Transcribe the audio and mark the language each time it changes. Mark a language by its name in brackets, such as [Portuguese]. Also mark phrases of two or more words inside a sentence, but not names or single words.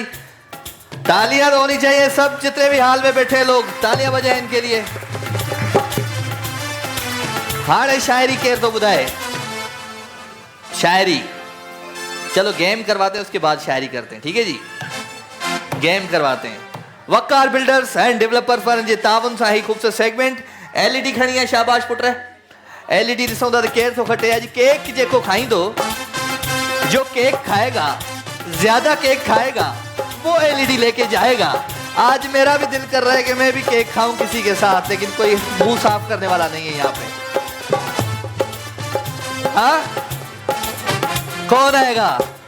[Urdu] تالیاں تو ہونی چاہئیں سب جتنے بھی ہال میں بیٹھے لوگ، تالیاں بجائیں ان کے لیے. [Sindhi] हाड़े शायरी केर तो बुधाए शायरी। [Urdu] چلو گیم کرواتے ہیں، اس کے بعد شاعری کرتے ہیں. ٹھیک ہے جی، گیم کرواتے ہیں. [Sindhi] वकार बिल्डर्स एंड डेवलपर पर जे तावन सां ही खूबसूरत सेगमेंट एलईडी खणी है। शाबाश पुत्र। एलईडी ॾिसूं था त केर थो खटे। अॼु केक जेको खाईंदो, [Urdu] جو کیک کھائے گا، زیادہ کیک کھائے گا، وہ ایل ای ڈی لے کے جائے گا. آج میرا بھی دل کر رہا ہے کہ میں بھی کیک کھاؤں کسی کے ساتھ، لیکن کوئی منہ صاف کرنے والا نہیں ہے یہاں پہ. ہاں کون آئے گا?